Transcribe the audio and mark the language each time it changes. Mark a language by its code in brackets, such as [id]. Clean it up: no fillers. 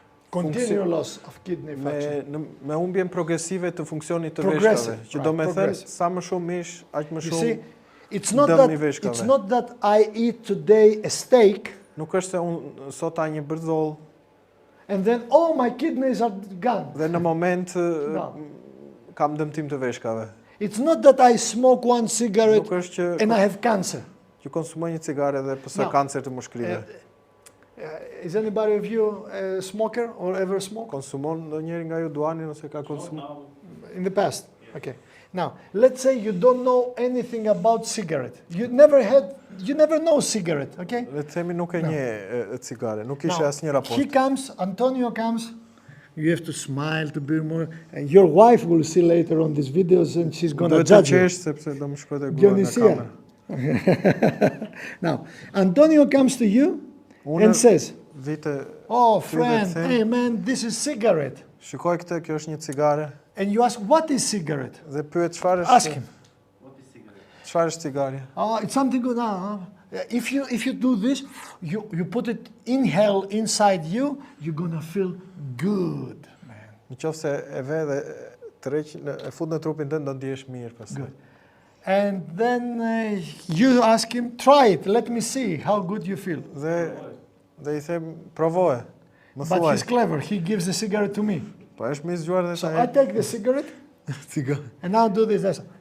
[en] continual loss of kidney function. [sq] Me humbjen progresive të funksionit të veshkave, që do me thënë sa më shumë mish, aq më shumë. [en] It's not that I eat today a steak. [sq] Nuk është se unë sot ha një bërzoll. [en] And then my kidneys are gone. [sq] Dhe në moment kam dëmtim të veshkave. [en] It's not that I smoke one cigarette and I have cancer. [sq] Që konsumoj një cigare dhe pësoj kancer të mushkëlive. [en] Is anybody of you a smoker or ever smoked? [sq] Konsumon ndonjëri nga ju duani ose ka konsumuar? [en] In the past. Okay. Now, let's say you don't know anything about cigarette. You never know cigarette, okay? [sq] Le të themi nuk e njeh cigare, nuk kishe asnjë raport. [en] He comes, Antonio comes. You have to smile to be more. And your wife will see later on these videos and she's going to judge you. [sq] Sepse do më shkojë gura në kamerë. [en] Now, Antonio comes to you and says, "Oh, friend, hey man, this is cigarette." [sq] Shikoj këtë, kjo është një cigare. [en] And you ask, what is cigarette? [sq] Dhe pyet çfarë është? [en] Ask him. [sq] Çfarë është cigare? [en] Oh, it's something good. If you do this, you put it inhale inside you, you're gonna feel good, man. [sq] Nëse e ve dhe e fut në trupin tënd do ndihesh mirë pastaj. [en] Good. And then you ask him, try it. Let me see how good you feel. [sq] Dhe I them provoje. [en] But he's clever. He gives the cigarette to me. [sq] Po është më I zgjuar dhe [en] so I take the cigarette and I'll do this.